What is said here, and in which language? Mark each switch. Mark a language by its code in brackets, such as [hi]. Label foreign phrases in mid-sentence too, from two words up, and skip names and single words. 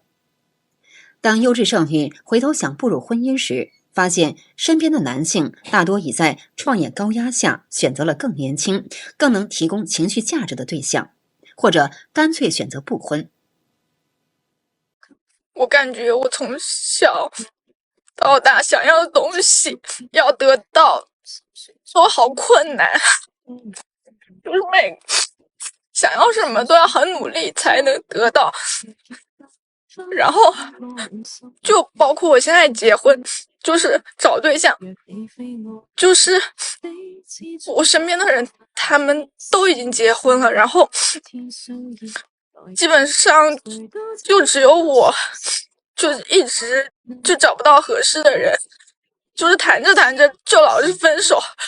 [zh] 當優質剩女回頭想步入婚姻時，發現身邊的男性大多已在創業高壓下選擇了更年輕、更能提供情緒價值的對象，或者乾脆選擇不婚。我感覺我從小到大想要的東西要得到都好困難，就是想要什麼都要很努力才能得到，然後就包括我現在結婚，就是找對象，就是我身邊的人他們都已經結婚了，然後基本上就只有我就一直就找不到合適的人，就是談着談着就老是分手。